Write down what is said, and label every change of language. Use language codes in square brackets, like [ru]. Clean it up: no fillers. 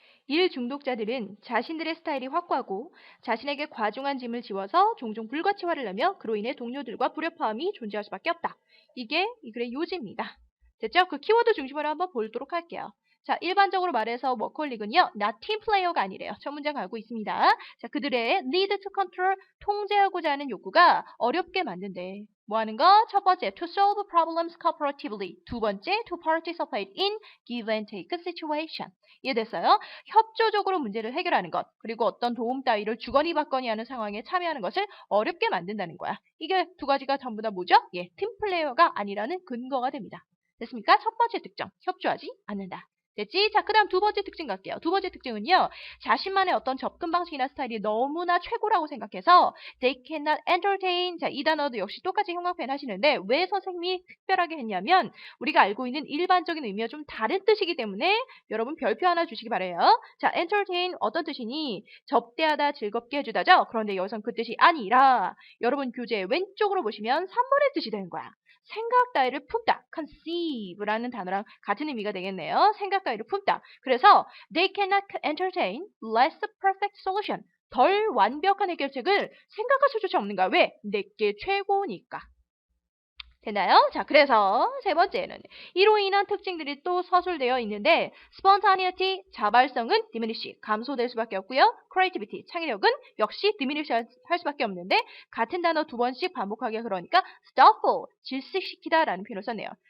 [ko] 일 중독자들은 자신들의 스타일이 확고하고 자신에게 과중한 짐을 지워서 종종 불가치화를 내며 그로 인해 동료들과 불협화음이 존재할 수밖에 없다. 이게 이 글의 요지입니다. 됐죠? 그 키워드 중심으로 한번 보도록 할게요. 자, 일반적으로 말해서 워커홀릭은요, [en] not team player [ko] 가 아니래요. 첫 문장 알고 있습니다. 자, 그들의 [en] lead to control, [ko] 통제하고자 하는 욕구가 어렵게 만든대. 뭐 하는 거? 첫 번째, [en] to solve problems cooperatively. [ko] 두 번째, [en] to participate in give and take situation. [ko] 이해됐어요? 협조적으로 문제를 해결하는 것, 그리고 어떤 도움 따위를 주거니 받거니 하는 상황에 참여하는 것을 어렵게 만든다는 거야. 이게 두 가지가 전부 다 뭐죠? 예, 팀 플레이어가 아니라는 근거가 됩니다. 됐습니까? 첫 번째 특정, 협조하지 않는다. 됐지? 자, 그 다음 두 번째 특징 갈게요. 두 번째 특징은요, 자신만의 어떤 접근 방식이나 스타일이 너무나 최고라고 생각해서 [en] they cannot entertain. [ko] 자, 이 단어도 역시 똑같이 형광 표현 하시는데 왜 선생님이 특별하게 했냐면 우리가 알고 있는 일반적인 의미와 좀 다른 뜻이기 때문에 여러분 별표 하나 주시기 바래요. 자, entertain 어떤 뜻이니? 접대하다, 즐겁게 해주다죠? 그런데 여기선 그 뜻이 아니라 여러분 교재 왼쪽으로 보시면 3번의 뜻이 되는 거야. 생각 따위를 품다, conceive라는 단어랑 같은 의미가 되겠네요. 생각 따위를 품다. 그래서 [en] they cannot entertain less perfect solution. [ko] 덜 완벽한 해결책을 생각할 수조차 없는 거야. 왜? 내게 최고니까. 되나요? 자, 그래서 세 번째는 이로 인한 특징들이 또 서술되어 있는데 spontaneity, 자발성은 diminish, 감소될 수밖에 없고요. creativity, 창의력은 역시 diminish 할 수밖에 없는데 같은 단어 두 번씩 반복하게 그러니까 stifle, 질식시키다라는 표현을 썼네요.